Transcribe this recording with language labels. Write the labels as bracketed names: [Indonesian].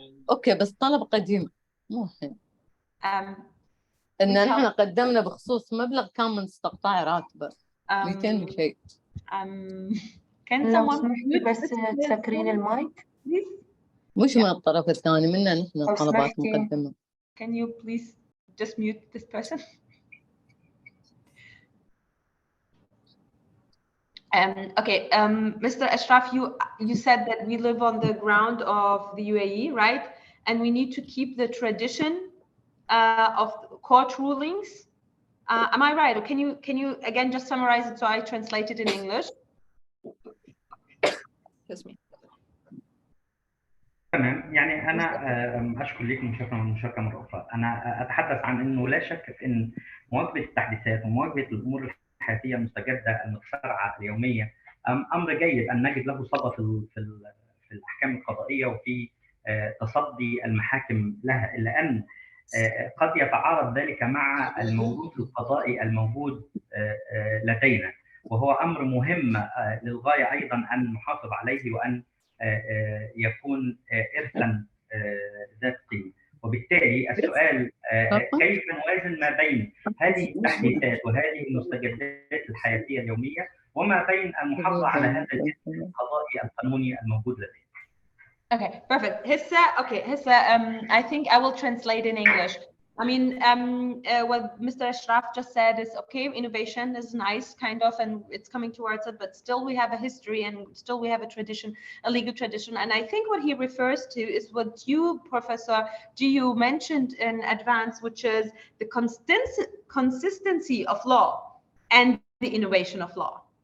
[Arabic] اوكي، بس طلب قديم مو الحين. ان نحن قدمنا بخصوص مبلغ كان من استقطاع راتبه 200 وشيء. [English] Can someone [Arabic] بس تسكرين المايك؟ مش من الطرف الثاني، منا نحن طلبات مقدمة. [English] Can you please just mute this person? Okay, Mr. Ashraf, you said that we live on the ground of the UAE, right? And we need to keep the tradition of court rulings. Am I right? Or can you again just summarize it so I translate it in English? Excuse me. [Arabic] تمام، يعني أنا أشكر لكم شكرا على المشاركة مرة أخرى. أنا أتحدث عن أنه لا شك في أن مواكبة التحديثات ومواكبة الأمور الحياتية المستجدة المتسارعة اليومية أمر جيد أن نجد له صدى في الأحكام القضائية وفي تصدي المحاكم لها، إلا أن قد يتعارض ذلك مع الموروث القضائي الموجود لدينا، وهو أمر مهم للغاية أيضا أن نحافظ عليه وأن يكون إرثا ذات قيمة. وبالتالي السؤال كيف نوازن ما بين هذه التحديثات وهذه المستجدات الحياتية اليومية وما بين المحافظة على هذا الإرث القضائي القانوني الموجود لدينا. [English] Okay, perfect. Hissa, I think I will translate in English. I mean, what Mr. Ashraf just said is okay, innovation is nice, kind of, and it's coming towards it, but still we have a history and still we have a tradition, a legal tradition. And I think what he refers to is what you, Professor Jiu, mentioned in advance, which is the consistency of law and the innovation of law.